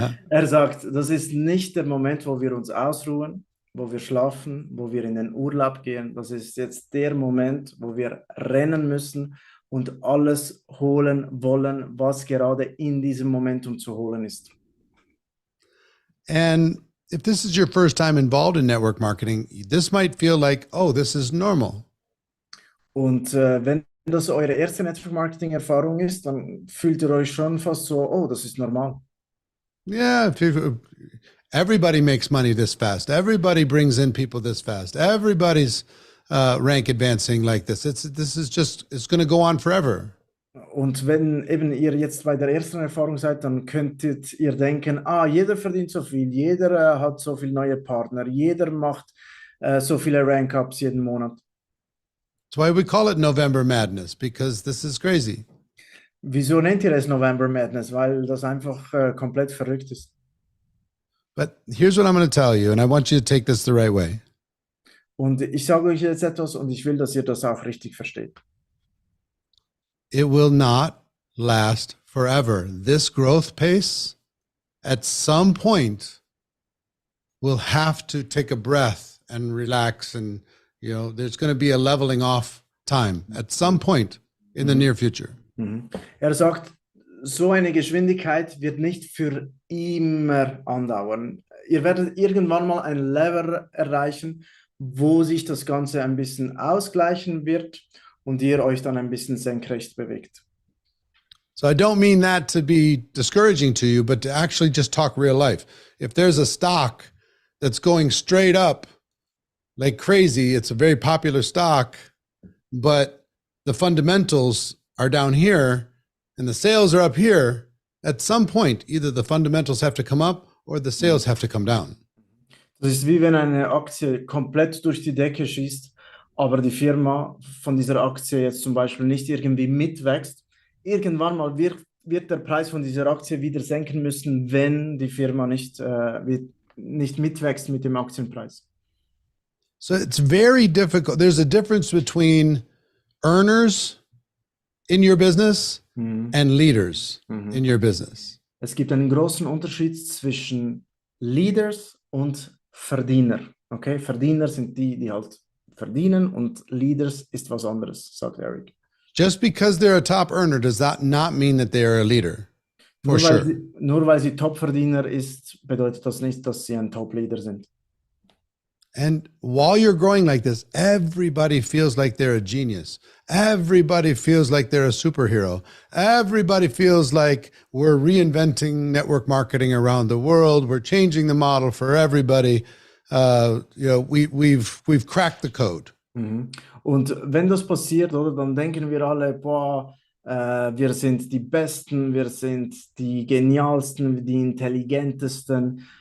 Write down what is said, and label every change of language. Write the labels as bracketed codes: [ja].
[de] Er sagt, das ist nicht der Moment, wo wir uns ausruhen, wo wir schlafen, wo wir in den Urlaub gehen. Das ist jetzt der Moment, wo wir rennen müssen und alles holen wollen, was gerade in diesem Momentum zu holen ist. [en] And if this is your first time involved in network marketing, this might feel like, oh, this is normal. [de] Und wenn das eure erste Network-Marketing-Erfahrung ist, dann fühlt ihr euch schon fast so, oh, das ist normal. [en] Yeah, everybody makes money this fast. Everybody brings in people this fast. Everybody's rank advancing like this. It's going to go on forever. [de] Und wenn eben ihr jetzt bei der ersten Erfahrung seid, dann könntet ihr denken, jeder verdient so viel, jeder hat so viele neue Partner, jeder macht so viele Rank-Ups jeden Monat. [en] That's why we call it November Madness, because this is crazy. [de] Wieso nennt ihr es November Madness? Weil das einfach komplett verrückt ist. [en] But here's what I'm going to tell you, and I want you to take this the right way. [de] Und ich sage euch jetzt etwas und ich will, dass ihr das auch richtig versteht. [en] It will not last forever. This growth pace, at some point, will have to take a breath and relax, and you know there's going to be a leveling off time at some point in the near future. Mhm. [de] Er sagt, so eine Geschwindigkeit wird nicht für immer andauern. Ihr werdet irgendwann mal ein Level erreichen, wo sich das Ganze ein bisschen ausgleichen wird und ihr euch dann ein bisschen senkrecht bewegt. [en] So I don't mean that to be discouraging to you, but to actually just talk real life. If there's a stock that's going straight up like crazy, it's a very popular stock, but the fundamentals are down here and the sales are up here, at some point, either the fundamentals have to come up or the sales have to come down. [de] Das ist wie wenn eine Aktie komplett durch die Decke schießt, aber die Firma von dieser Aktie jetzt zum Beispiel nicht irgendwie mitwächst. Irgendwann mal wird der Preis von dieser Aktie wieder senken müssen, wenn die Firma nicht mitwächst mit dem Aktienpreis. [en] So it's very difficult. There's a difference between earners in your business and leaders in your business. [de] Es gibt einen großen Unterschied zwischen Leaders und Verdiener. Okay, Verdiener sind die, die halt verdienen, und Leaders ist was anderes, sagt Eric. [en] Just because they're a top earner does that not mean that they are a leader. For sure. [de] Nur weil sie Top-Verdiener ist, bedeutet das nicht, dass sie ein Top-Leader sind. [en] And while you're growing like this, everybody feels like they're a genius. Everybody feels like they're a superhero. Everybody feels like we're reinventing network marketing around the world. We're changing the model for everybody. We've cracked the code. Mhm. [de] Und wenn das passiert, oder, dann denken wir alle, boah, wir sind die Besten, wir sind die Genialsten, die Intelligentesten.